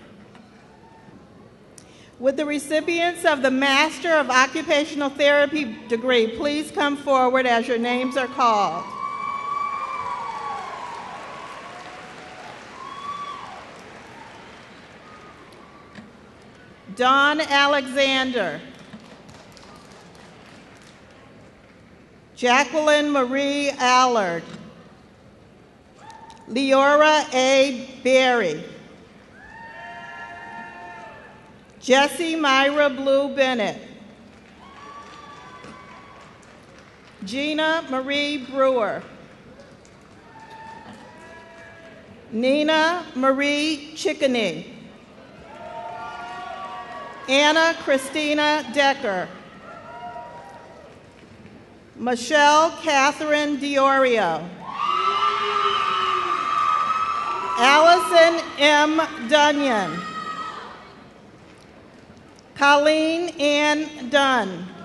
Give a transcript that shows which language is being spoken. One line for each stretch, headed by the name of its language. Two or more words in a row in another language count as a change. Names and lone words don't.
English: Would the recipients of the Master of Occupational Therapy degree please come forward as your names are called? Dawn Alexander. Jacqueline Marie Allard. Leora A. Berry. Jessie Myra Blue Bennett. Gina Marie Brewer. Nina Marie Chickeny. Anna Christina Decker. Michelle Catherine Diorio. Allison M. Dunyan. Colleen Ann Dunn.